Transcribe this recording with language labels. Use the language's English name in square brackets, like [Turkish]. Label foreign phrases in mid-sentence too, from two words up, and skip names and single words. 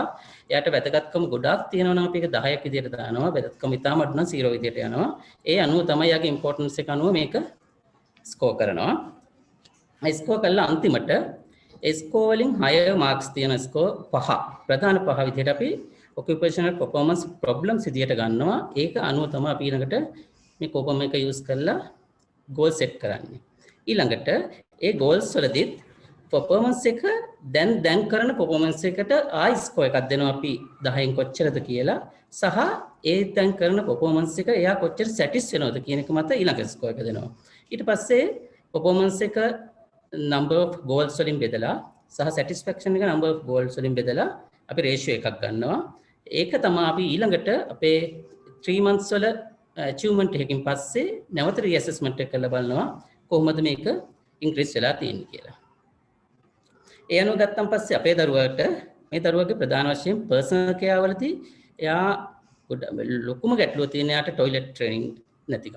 [Sinhala] එයාට වැදගත්කම ගොඩාක් තියෙනවා නම් අපි ඒක 10ක් විදිහට දානවා. වැදගත්කම ඉතාම අඩු නම් 0 විදිහට යනවා. ඒ අනුව තමයි යාගේ ඉම්පෝටන්ස් එක අනුව මේක ස්කෝර් කරනවා. ස්කෝර් කළා අන්තිමට ස්කෝර් වලින් 6 මාක්ස් තියෙන ස්කෝර් 5 ප්‍රධාන 5 විදිහට අපි [English] occupational performance problems [Sinhala] විදිහට ගන්නවා. ඒක අනුව තමයි අපි ඊළඟට මේ COPM එක use කරලා [English] goal set [Sinhala] කරන්නේ. ඊළඟට ඒ goals වලදීත් performance එක දැන් කරන performance එකට ආයි score එකක් දෙනවා අපි 10න් කොච්චරද කියලා, සහ ඒ දැන් කරන performance එක එයා කොච්චර satisfied වෙනවද කියන එක මත ඊළඟ score එක දෙනවා. ඊට පස්සේ performance එක [English] number of goals [Sinhala] වලින් බෙදලා සහ satisfaction එක [English] number of goals [Sinhala] වලින් බෙදලා අපි ratio එකක් ගන්නවා. ඒක තමයි අපි ඊළඟට අපේ 3 months වල achievement එකකින් පස්සේ නැවත reassessment එක කරලා බලනවා කොහොමද මේක increase වෙලා තියෙන්නේ කියලා. ඒ අනුව ගත්තන් පස්සේ අපේ දරුවාට මේ දරුවගේ ප්‍රධාන වශයෙන් [English] personal care [Sinhala] වලදී එයා ලොකුම ගැටලුව තියෙන යාට [English] toilet training [Sinhala] නැතිකම.